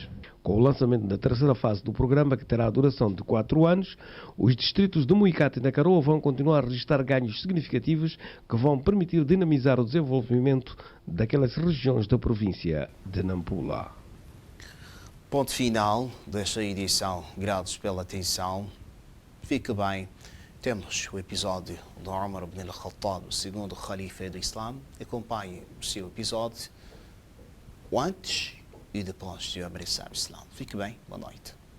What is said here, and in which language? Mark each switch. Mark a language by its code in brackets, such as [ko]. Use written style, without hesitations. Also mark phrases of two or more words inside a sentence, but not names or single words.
[pt] Com o lançamento da terceira fase do programa, que terá a duração de 4 anos, os distritos de Muicate e Nacaroa vão continuar a registrar ganhos significativos que vão permitir dinamizar o desenvolvimento daquelas regiões da província de Nampula. Ponto final desta edição. Gratos pela atenção. Fique bem. Temos o episódio de Omar ibn al-Khattab, o segundo Khalifa do Islã. Acompanhe o seu episódio, o antes e depois de abraçar o Islã. Fique bem, boa noite.